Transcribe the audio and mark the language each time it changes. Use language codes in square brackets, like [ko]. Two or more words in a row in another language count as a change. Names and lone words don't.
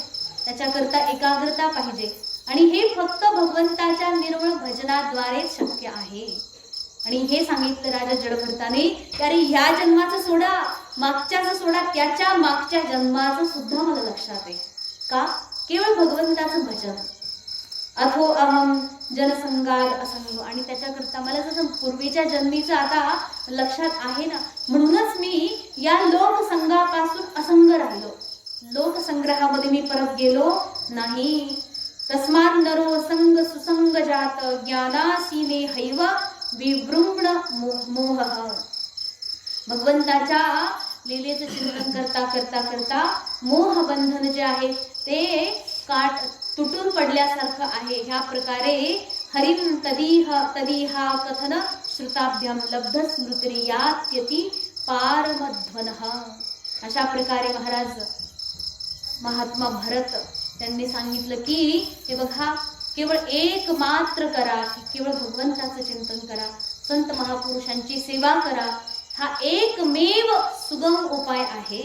[mr] त्याच्याकरता एकाग्रता पाहिजे आणि हे फक्त भगवंताच्या निर्मळ भजनाद्वारेच शक्य आहे. आणि हे सांगितलं राजा जडभरताने की अरे, ह्या जन्माचं सोडा, मागच्याचं सोडा, त्याच्या मागच्या जन्माचं सुद्धा मला लक्षात आहे. का? केवळ भगवंताचं भजन. [sa] अथो अहम जनसंगाद असंग. [mr] आणि त्याच्याकरता मला जसं पूर्वीच्या जन्मीचं आता लक्षात आहे ना, म्हणूनच मी या लोकसंगापासून असंग राहिलो. लोकसंग्रहामध्ये मी परत गेलो नाही. [sa] तस्मात् नरो संग सुसंग जात ज्ञानासीने हैव विवृंण मोह. [mr] भगवंताच्या लीलेचं चिंतन करता करता करता मोहबंधन जे आहे ते काट तुटून पडल्यासारखं आहे. ह्या प्रकारे [sa] हरिम तदीहा कथन श्रुताभ्याम लब्ध स्मृतिर्यात्यति पारमध्वनः. [mr] अशा प्रकारे महाराज महात्मा भरत त्यांनी सांगितलं की हे बघा, केवळ एक मात्र करा, की केवळ भगवंताचं चिंतन करा, संत महापुरुषांची सेवा करा. हा एकमेव सुगम उपाय आहे.